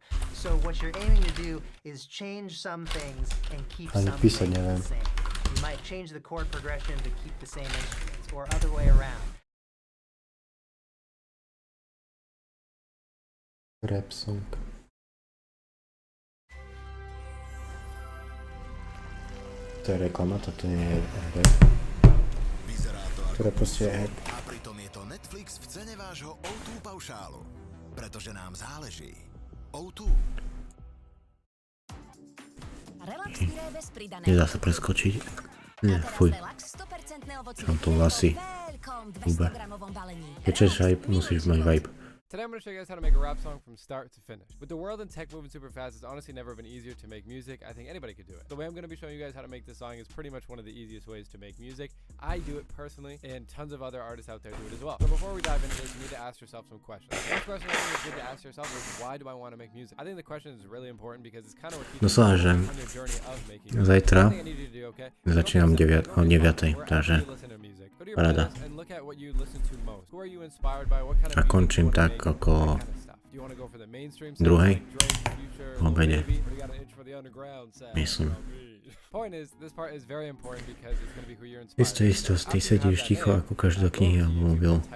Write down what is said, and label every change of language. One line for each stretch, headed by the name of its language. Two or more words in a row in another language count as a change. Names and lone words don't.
English: So what you're aiming to do is change some things and keep some things the same. You might change the chord progression to keep the same instruments, or other way around. Rap song.
Slovak: To je reklama, toto nie je rap. Ktoré proste je rap. A pritom je to Netflix v cene vášho O2 paušálu. Pretože nám záleží. O2. Nedá sa preskočiť. Nie, fuj. Mám tu vlasy. Húbe. Keď chceš hype, musíš mať vibe.
English: Today I'm going to show you guys how to make a rap song from start to finish. With the world and tech moving super fast, it's honestly never been easier to make music. I think anybody could do it. The way I'm going to be showing you guys how to make this song is pretty much one of the easiest ways to make music. I do it personally, and tons of other artists out there do it as well. So before we dive into this, you need to ask yourself some questions. The first question I think is good to ask yourself is, why do I want to make music? I think the question is really important because it's kind of what keeps you on your journey of making music.
Slovak: Zajtra začínam o 9:00, takže paráda. A končím tak okolo 2:00 v obede. Myslím. Isto, ty sedíš ticho a kúkaš do knihy alebo mobil.